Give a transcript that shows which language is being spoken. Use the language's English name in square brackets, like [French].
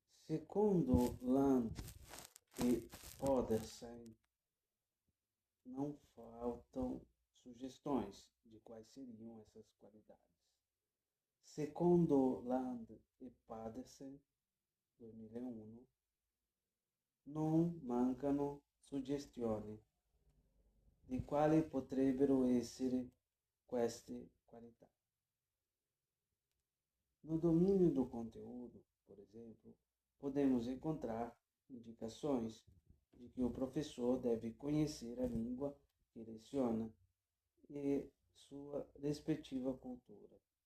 [Portuguese] Secondo Land e Podersen, não faltam sugestões de quais seriam essas qualidades. [Italian] Secondo Land e Podersen, 2001, non mancano suggestioni di quali potrebbero essere queste qualità. [Portuguese] No domínio do conteúdo, por exemplo, podemos encontrar indicações de que o professor deve conhecer a língua que leciona e sua rispettiva cultura.